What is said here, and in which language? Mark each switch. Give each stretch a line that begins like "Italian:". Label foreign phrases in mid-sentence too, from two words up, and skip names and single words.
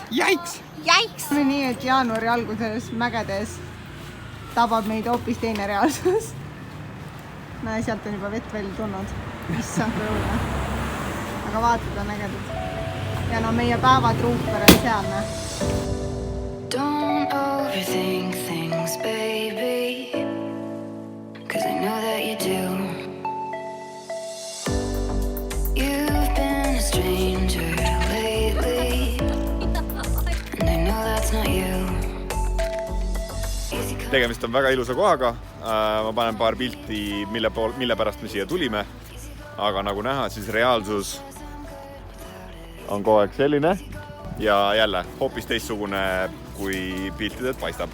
Estonian: Jaiks! Jaiks! Nii, et jaanuari alguses mägedes tabab meid hoopis teine reaalsus. Näe, sealt on juba vett välja tulnud. Issand rõune. Aga vaated on ägedad. Ja no meie päevatruuper on sealne.
English: Don't overthink things, baby, 'cause I know that you do. You've been a stranger lately, and I know that's not you.
Estonian: Tegemist on väga ilusa kohaga. Ma panen paar pilti, mille pärast me siia tulime. Aga nagu näha, siis reaalsus on kogu aeg selline ja jälle hoopis teistsugune kui piltidelt paistab.